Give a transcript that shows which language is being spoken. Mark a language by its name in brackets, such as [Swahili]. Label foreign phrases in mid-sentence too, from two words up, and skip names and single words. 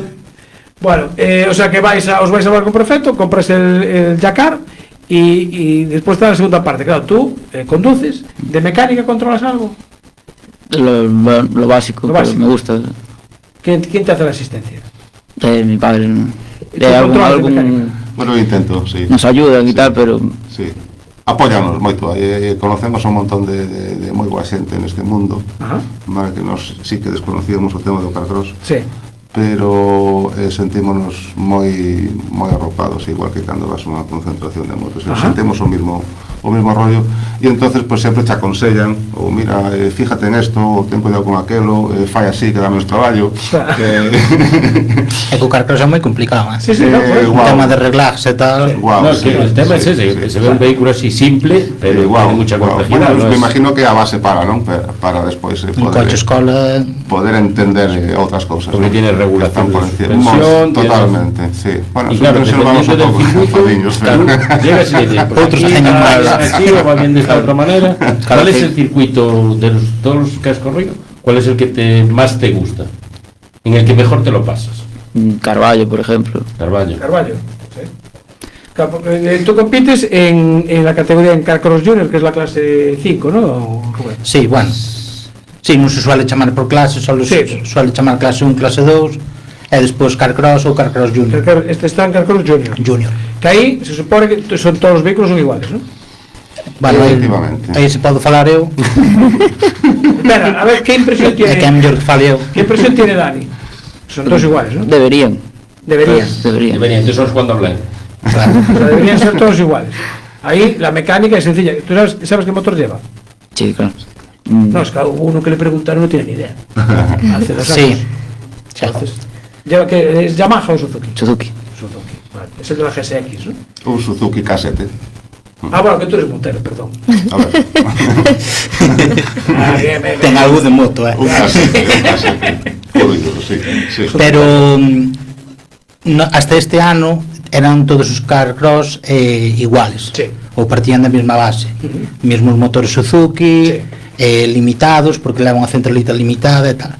[Spanish] Bueno, o sea que os vais a hablar con Perfecto, compras el Yacar y después está la segunda parte. Claro, tú conduces, ¿de mecánica controlas algo? Lo básico, pero me gusta. ¿Quién te hace la asistencia? Mi padre. Bueno, intento, sí. Nos ayudan y tal, pero... Sí. [Galician] Apóyanos moito, [Spanish] conocemos un montón [Galician] de moi boa xente neste mundo, vale, que nos [Spanish] sí que desconocíamos [Galician] o tema do Carcross, pero sentímonos moi arropados, igual que cando vas a unha concentración de motos, sentimos o mismo rollo, e [Spanish] entonces pues [Galician] sempre te aconsellan, ou mira, [Spanish] fíjate en esto, [Galician] o ten cuidado con aquelo, fai así que dá menos traballo. É que o Carcross é moi complicado, Sí, o tema de reglajes e tal. [Spanish] El tema es ese, que se ve un vehículo así simple, pero tiene mucha complejidad. Me imagino [Galician] que a base para despois poder entender outras cousas. [Spanish] Porque tiene regulación de suspensión. Totalmente, sí. Bueno, y claro, dependiendo del circuito, llegas y dices, [Galician] outros teñen máis. [Spanish] Así o va bien de esta otra manera. ¿Cuál es el circuito de todos los que has corrido? ¿Cuál es el que más te gusta? ¿En el que mejor te lo pasas? Carballo, por ejemplo. Carballo, sí. Tú compites en la categoría en Carcross Junior, que es la clase 5, ¿no, Rubén? Sí, bueno. [Galician] Sí, non se suele chamar por clase, solo se suele chamar clase 1, clase 2, e despois Carcross ou Carcross Junior. Este está en Carcross Junior. Que aí se supone que todos os vehículos son iguales, ¿no? Vale, aí se pode falar eu. [Spanish] Espera, a ver, que impresión tiene... [Galician] É que é mellor que fale eu. [Spanish] Que impresión tiene Dani? Son todos iguales, ¿no? Deberían. Entonces son cuando hablan. Claro, o sea, deberían ser todos iguales. Ahí la mecánica es sencilla. ¿Tú sabes qué motor lleva? Sí, claro. No, es que hubo uno que le preguntaron, no tiene ni idea. Hace 2 años. Entonces, ¿lleva qué? ¿Es Yamaha o Suzuki? Suzuki. Vale. Es el de la GSX, ¿no? Un Suzuki K7. Bueno, que tú eres montero, perdón. A ver. [Galician] Ten algo de moto, [Spanish] Un K7. Sí. [Galician] Pero hasta este ano eran todos os carcross iguales, ou partían da mesma base, mesmos motores Suzuki, limitados, porque levan unha centralita limitada e tal.